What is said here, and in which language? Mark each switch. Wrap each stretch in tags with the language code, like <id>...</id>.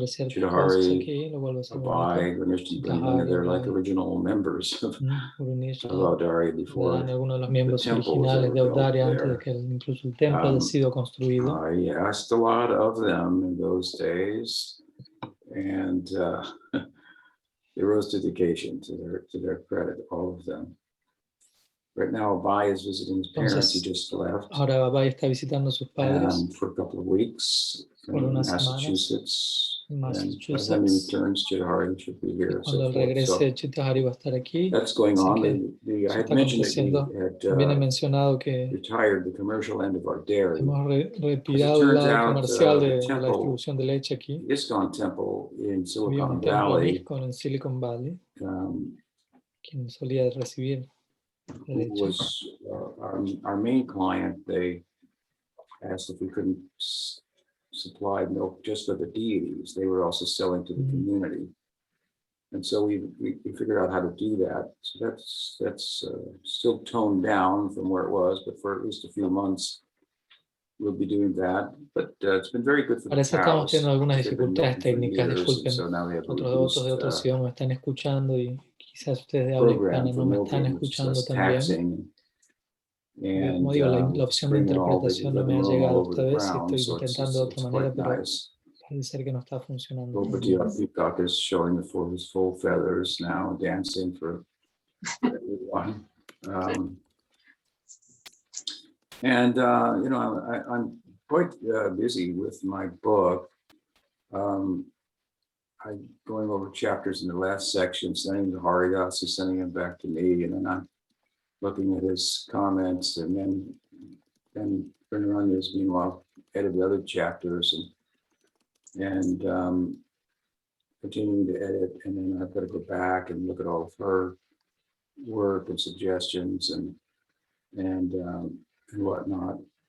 <en>Chitahari, Abai, Ganesh, they're like original members of Audarya before the temple was ever built there. I asked a lot of them in those days, and they rose to the occasion, to their credit, all of them. Right now, Abai is visiting his parents. He just left.</en> <es>Ahora Abai está visitando a sus padres</es> <en>for a couple of weeks in Massachusetts. And by the time he returns, Chitahari should be here.</en> <es>Cuando regrese, Chitahari va a estar aquí.</es> <en>That's going on. I had mentioned that we had</en> <es>mencionado que</es> <en>retired the commercial end of our dairy.</en> <es>Hemos retirado el lado comercial de la distribución de leche aquí.</es> <en>ISKCON Temple in</en> <es>Silicon Valley, en Silicon Valley, quien solía recibir</es> <en>was our main client. They asked if we couldn't supply milk just for the deities. They were also selling to the community, and so we figured out how to do that. So that's still toned down from where it was, but for at least a few months we'll be doing that. But it's been very good for the cows.</en> <es>Estamos teniendo algunas dificultades técnicas, disculpen. Otros devotos de otros Sion me están escuchando y quizás ustedes de habla hispana no me están escuchando también. Como digo, la opción de interpretación no me ha llegado esta vez y estoy intentando de otra manera, pero parece ser que no está funcionando.</es> <en>Peacock is showing his full feathers now, dancing for everyone. And I'm quite busy with my book. I'm going over chapters in the last section, sending to Haridas, sending them back to me, and then I'm looking at his comments, and then Vrindavan is meanwhile edited the other chapters and continuing to edit, and then I've got to go back and look at all of her work and suggestions and whatnot.</en>